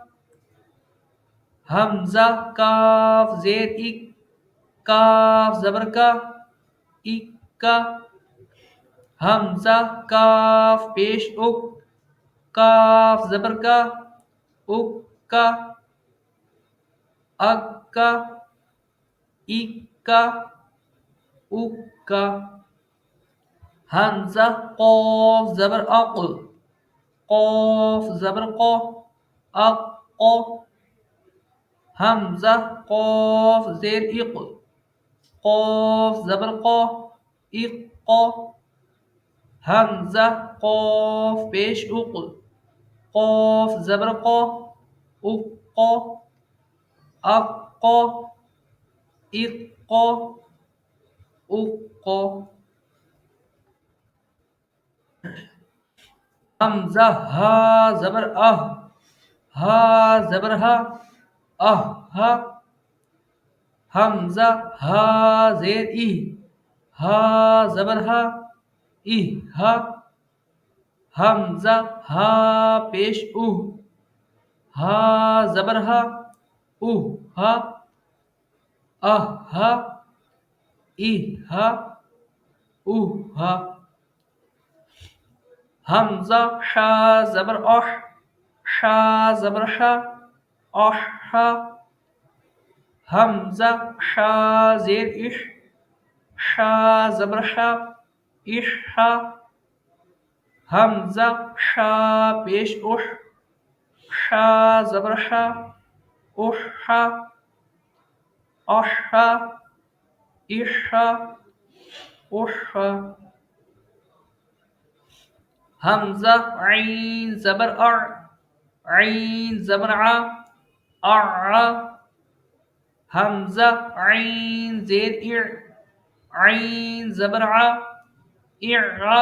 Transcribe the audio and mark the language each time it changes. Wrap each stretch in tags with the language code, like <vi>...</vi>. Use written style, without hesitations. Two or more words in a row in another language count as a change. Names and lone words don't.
<ur>حمزہ کاف زیر اک، کاف زبر کا، اک کا، حمزہ کاف پیش اک، کاف زبر کا، اک کا، اک کا، اک کا، اک کا۔ حمزہ قاف زبر اق، قاف زبر قا، اق قا. حمزہ قاف زیر اق، قاف زبر قا، اق قا. حمزہ قاف پیش اق، قاف زبر قا، اق قا. اق قا، اق قا، اق قا. حمزہ ہا زبر اہ، ہا زبر ہا، اہ ہا. حمزہ ہا زیر ای، ہا زبر ہا، ای ہا. حمزہ ہا پیش اوہ، ہا زبر ہا، اوہ ہا. اہ ہا، ای ہا، اوہ ہا. حمزہ شا زبر اح، شا زبر شا، اح ہا. حمزہ شا زیر اش، شا زبر شا، اش ہا. حمزہ شا پیش اش، شا زبر شا، اش ہا، اش ہا، اش ہا، اش ہا. حمزہ عین زبر اع، عین زبر ع، اع. حمزہ عین زیر اع، عین زبر ع، اع.</ur>